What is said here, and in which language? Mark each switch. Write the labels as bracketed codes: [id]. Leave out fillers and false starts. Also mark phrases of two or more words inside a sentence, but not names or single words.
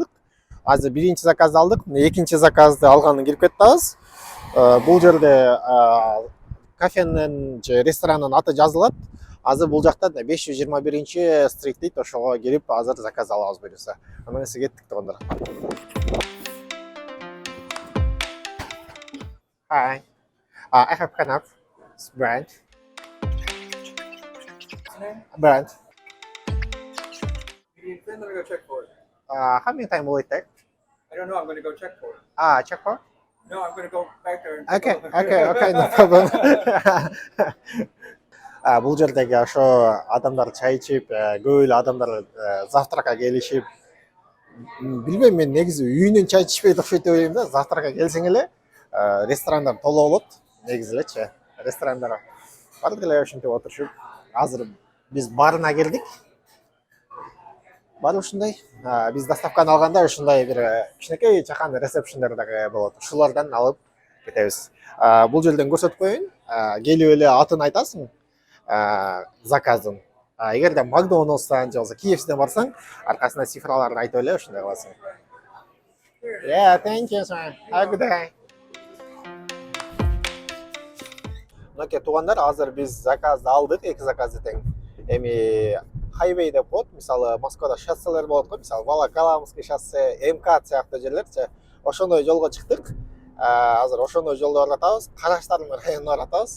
[ky] Азыр биринчи заказды алдык, экинчи заказды алганын кирип кеттибиз. Бул жерде кафенин же ресторанын аты жазылат. Азыр бул жакта 521 стрит дейт, ошого кирип азыр заказ алабыз буюрса. Анда эмесе кеттик туугандар. [en] Hi. I have Canap brand. Brand. You need pen, let me go check for it. How many time will it take? I don't know, I'm gonna go check for it. Check for? No, I'm gonna go back there and Okay, no problem. [ky] Бул жердеги ошо адамдар чай ичип, көп эле адамдар завтракка келишип, билбейм, мен негизи үйүнөн чай ичпейт окшойт деп ойлойм да. Завтракка келсең эле ресторандар толо болот, негизи элечи. Ресторандар баардык эле ошентип отурушуп. Азыр биз барына келдик. Бар ушундай. Биз доставканы алганда ушундай бир кичинекей чакан ресепшндер дагы болот. Ушулардан алып кетебиз. Бул жерден көрсөтүп коеюн. Келип эле атын айтасың, заказын. Эгерде Макдоналдстан же болбосо KFCден барсаң, аркасына цифраларды айтып эле ушундай кыласың. [en] Yeah, thank you, sir. Have a good day. [ky] Мынакей туугандар, азыр биз заказды алдык, 2 заказды тең. Эми хайвей деп коет, мисалы Москвада шосселер болот го, мисалы Волоколамский шоссе, МК сыяктуу жерлерчи. Ошондой жолго чыктык. Азыр ошондой жолдо баратабыз, Караштардын районуна баратабыз.